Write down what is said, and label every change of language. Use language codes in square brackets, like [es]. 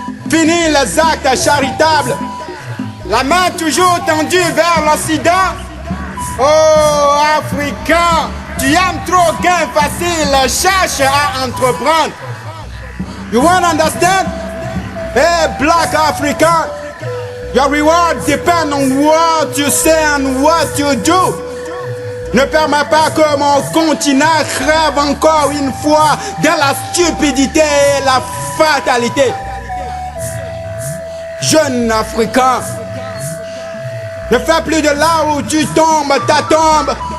[fr] Fini les actes charitables, la main toujours tendue vers l'Occident. Oh, Africain, tu aimes trop gain facile, cherche à entreprendre. [en] You want to understand? Hey, black African, your reward depends on what you say and what you do. [fr] Ne permets pas que mon continent crève encore une fois dans la stupidité et la fatalité. Jeune Africain, ne fais plus de là où tu tombes ta tombe.